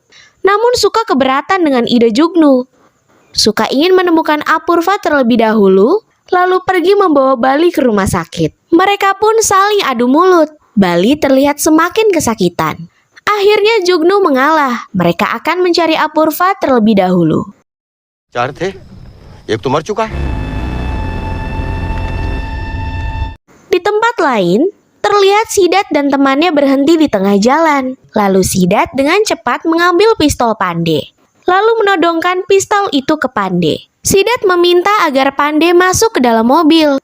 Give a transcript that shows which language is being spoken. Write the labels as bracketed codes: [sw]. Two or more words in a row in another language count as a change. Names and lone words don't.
[id] Namun Suka keberatan dengan ide Jugnu. Suka ingin menemukan Apurva terlebih dahulu, lalu pergi membawa Bali ke rumah sakit. Mereka pun saling adu mulut. Bali terlihat semakin kesakitan. Akhirnya Jugnu mengalah. Mereka akan mencari Apurva terlebih dahulu. [hi] चार थे, एक तो मर चुका है. [id] Di tempat lain, terlihat Sidat dan temannya berhenti di tengah jalan. Lalu Sidat dengan cepat mengambil pistol Pandey. Lalu menodongkan pistol itu ke Pandey. Sidat meminta agar Pandey masuk ke dalam mobil.